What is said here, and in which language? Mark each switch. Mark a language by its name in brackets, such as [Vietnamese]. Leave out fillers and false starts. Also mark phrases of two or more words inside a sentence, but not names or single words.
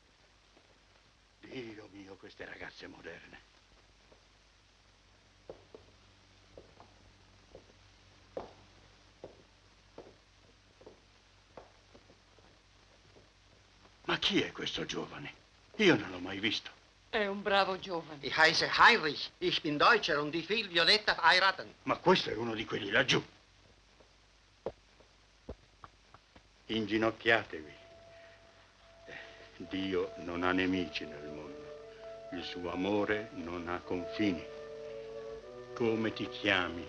[Italian] Dio mio, queste ragazze moderne. Ma chi è questo giovane? Io non l'ho mai visto. È un bravo giovane. [German] Ich heiße Heinrich, ich bin Deutscher und ich will Violetta heiraten. [Italian] Ma questo è uno di quelli laggiù. Inginocchiatevi. Dio non ha nemici nel mondo. Il suo amore non ha confini. Come ti chiami?